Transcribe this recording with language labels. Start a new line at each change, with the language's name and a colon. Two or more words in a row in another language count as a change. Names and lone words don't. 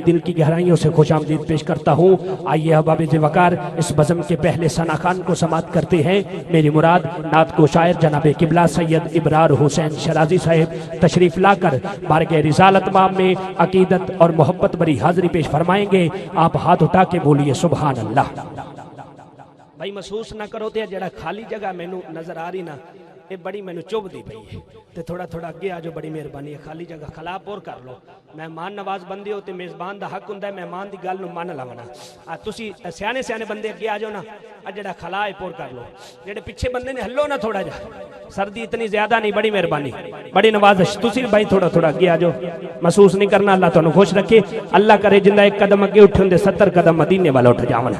Urdu: دل کی گہرائیوں سے خوش آمدید پیش کرتا ہوں آئیے احباب وقار اس بزم کے پہلے ثنا خوان کو سماعت کرتے ہیں میری مراد نعت کو شاعر جناب قبلہ سید ابرار حسین شرازی صاحب تشریف لا کر بارگاہ رسالت مام میں عقیدت اور محبت بری حاضری پیش فرمائیں گے آپ ہاتھ اٹھا کے بولیے سبحان اللہ
Punjabi: بھائی محسوس نہ کرو تے جڑا خالی جگہ مینوں نظر آ رہی نا یہ بڑی مینوں چوب دی پئی ہے تے تھوڑا تھوڑا اگے آ جو بڑی مہربانی ہے خالی جگہ خلا پور کر لو مہمان نواز بندے ہو تے میزبان دا حق ہوندا ہے مہمان دی گل نوں من لاونا تسی سیانے سیانے بندے اگے آ جاؤ نا جڑا خلا ہے پور کر لو جڑے پیچھے بندے نے ہلو نا تھوڑا جا سردی اتنی زیادہ نہیں بڑی مہربانی بڑی نوازش تسی بھائی تھوڑا تھوڑا اگے آ جاؤ محسوس نہیں کرنا اللہ تانوں خوش رکھے اللہ کرے جندا ایک قدم اگے اٹھن دے 70 قدم مدینے والا اٹھ جاون